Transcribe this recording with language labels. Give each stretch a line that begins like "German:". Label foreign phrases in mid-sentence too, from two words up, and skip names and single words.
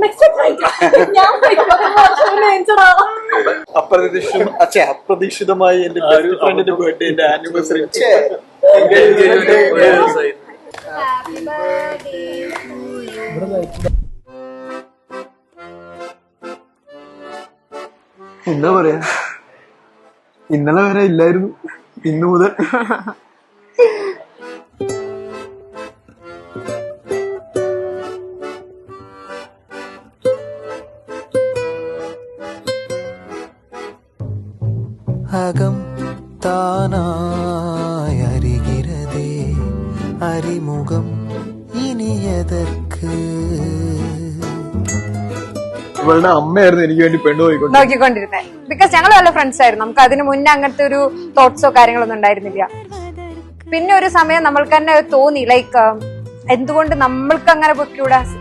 Malayalam: അപ്രതീക്ഷിതമായി എന്റെ ബെസ്റ്റ് ഫ്രണ്ടിന്റെ ബർത്ത്ഡേ എന്റെ ആനിവേഴ്സറി എന്താ പറയാ, ഇന്നലെ വരെ ഇല്ലായിരുന്നു, ഇന്നു മുതൽ
Tamil: அகம் தானாய் அறிகிறதே அறிமுகம் இனி எதற்கு.
Malayalam: ഇവളുടെ അമ്മയായിരുന്നു എനിക്ക് വേണ്ടി പെണ്ണു പോയിക്കൊണ്ട് നോക്കിക്കൊണ്ടിരുന്നത്. ബിക്കോസ് ഞങ്ങൾ നല്ല ഫ്രണ്ട്സ് ആയിരുന്നു. നമുക്ക് അതിന് മുന്നേ അങ്ങനത്തെ ഒരു തോട്ട്സോ കാര്യങ്ങളൊന്നും ഉണ്ടായിരുന്നില്ല. പിന്നെ ഒരു സമയം നമ്മൾക്ക് തന്നെ തോന്നി, ലൈക്ക് എന്തുകൊണ്ട് നമ്മൾക്ക് അങ്ങനെ പൊയ്ക്കൂടാ.